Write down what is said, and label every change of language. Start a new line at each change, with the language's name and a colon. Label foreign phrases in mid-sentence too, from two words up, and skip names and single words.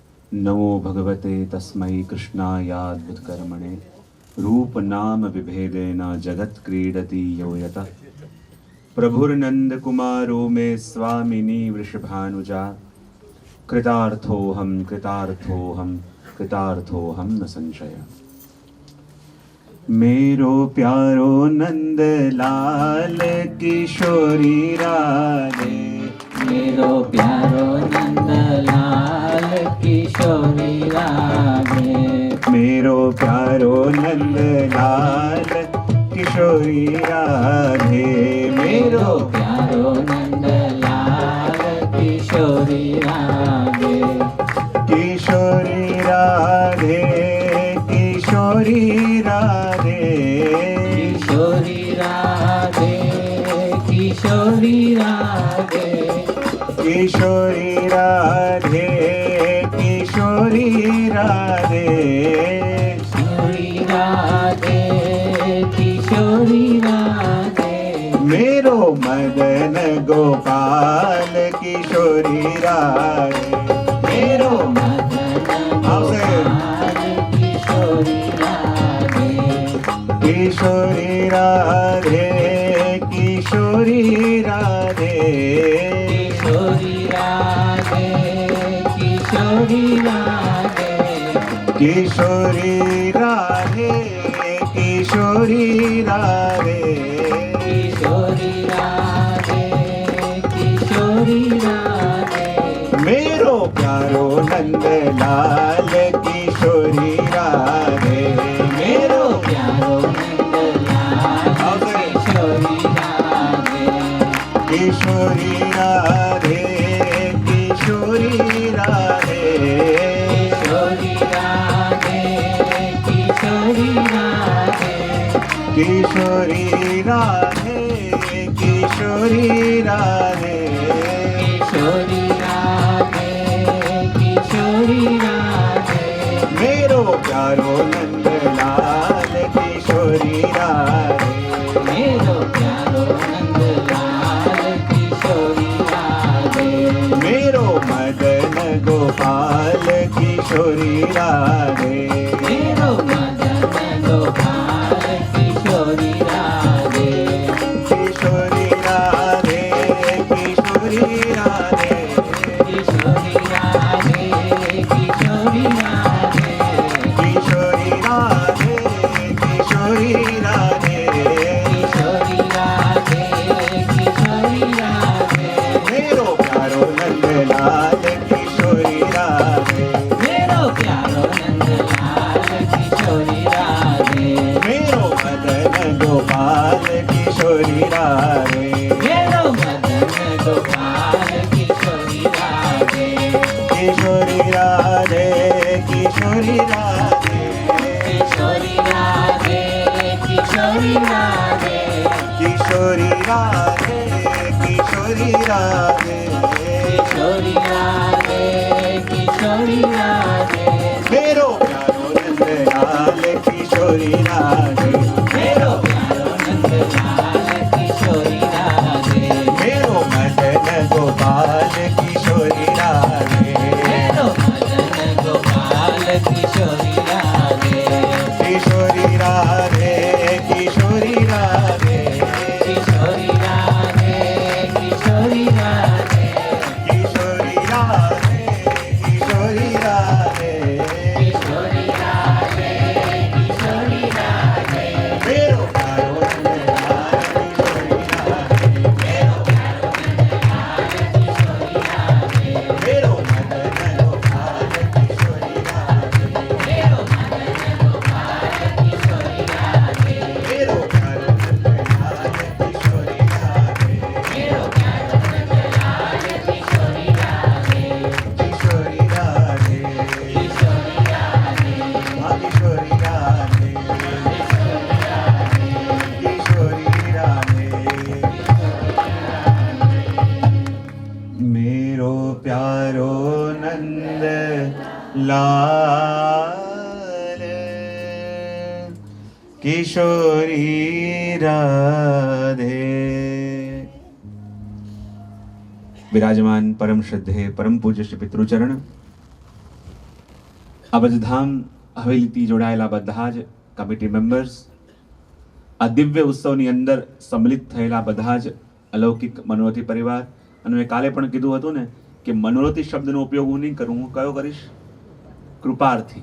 Sanskrit: नमो भगवते तस्मै कृष्णायाद्भुतकर्मणे रूप नाम विभेदेन जगत् क्रीडति यो यतः प्रभुर्नंद कुमारो मे स्वामिनी वृषभानुजा कृतार्थोऽहं कृतार्थोऽहं कृतार्थोऽहं न संशय।
Braj: मेरो प्यारो नंद लाल किशोरी राधे, मेरो प्यारो नंदलाल किशोरी राधे, मेरो प्यारो नंद लाल किशोरी राधे, मेरो प्यारो नंदलाल किशोरी राधे, किशोरी राधे, किशोरी राधे, किशोरी राधे, किशोरी राधे, किशोरी राधे, किशोरी राधे, किशोरी राधे, किशोरी राधे, मेरो मदन गोपाल किशोरी राधे, मेरो मदन गोपाल किशोरी राधे, किशोरी राधे, किशोरी राधे, किशोरी राधे, किशोरी राधे, किशोरी राधे, किशोरी राधे, किशोरी राधे, किशोरी राधे, मेरो प्यारो नंद लाल किशोरी राधे, मेरो प्यारो नंदलाल किशोरी राधे, किशोरी राधे, किशोरी राधे, किशोरी राधे, किशोरी राधे, किशोरी राधे, किशोरी राधे, किशोरी राधे, किशोरी राधे, मेरो प्यारो नंद लाल किशोरी राधे, मेरो प्यारो नंदलाल किशोरी राधे, मेरो मदन गोपाल किशोरी राधे, मेरो मदन गोपाल किशोरी राधे, किशोरी राधे, किशोरी राधे, किशोरी राधे, किशोरी राधे, किशोरी राधे, किशोरी राधे, किशोरी राधे, किशोरी राधे, मेरो प्यारो नंद लाल किशोरी राधे, मेरो प्यारो नंदलाल किशोरी राधे, मेरो मदन गोपाल किशोरी राधे, मेरो मदन गोपाल किशोरी राधे, किशोरी राधे, किशोरी राधे, किशोरी राधे, किशोरी राधे, किशोरी राधे, किशोरी राधे, किशोरी राधे, किशोरी राधे, मेरो प्यारो नंद लाल किशोरी राधे, मेरो प्यारो नंदलाल किशोरी राधे, मेरो मदन गोपाल किशोरी राधे, मेरो मदन गोपाल किशोरी राधे, किशोरी राधे, किशोरी राधे, किशोरी राधे, किशोरी राधे, किशोरी राधे, किशोरी राधे, किशोरी राधे, किशोरी राधे, मेरो प्यारो नंद लाल किशोरी राधे, मेरो प्यारो नंदलाल किशोरी राधे, मेरो मदन गोपाल किशोरी राधे, मेरो मदन गोपाल किशोरी राधे, मेरो प्यारो नंद लाल किशोरी राधे, मेरो प्यारो नंदलाल किशोरी राधे, किशोरी राधे, किशोरी राधे, माँ किशोरी राधे, किशोरी राधे, मेरो प्यारो नंद लाल किशोरी राधे।
Hindi: विराजमान परम श्रद्धेय परम पूज्य श्री पितृचरण
Gujarati: અબજધામ હવેલીથી જોડાયેલા બધા જ
English: committee members,
Gujarati: આ દિવ્ય ઉત્સવની અંદર સંમિલિત થયેલા બધા જ અલૌકિક મનોરથી પરિવાર. અને મેં કાલે પણ કીધું હતું ને કે મનોરથી શબ્દનો ઉપયોગ હું નહીં કરું, હું કયો કરીશ? કૃપાર્થી.